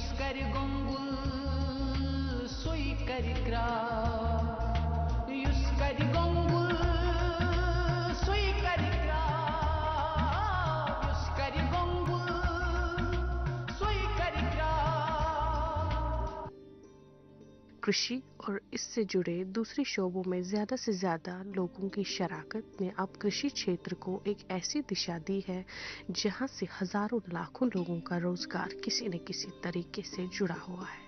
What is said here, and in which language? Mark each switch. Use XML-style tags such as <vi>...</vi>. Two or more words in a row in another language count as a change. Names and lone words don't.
<hi>gongul sui kari kra yus kari gongul sui kari kra yus kari gongul sui kari kra। कृषि और इससे जुड़े दूसरे शोबों में ज्यादा से ज्यादा लोगों की शराकत ने अब कृषि क्षेत्र को एक ऐसी दिशा दी है जहां से हजारों लाखों लोगों का रोजगार किसी न किसी तरीके से जुड़ा हुआ है।</hi>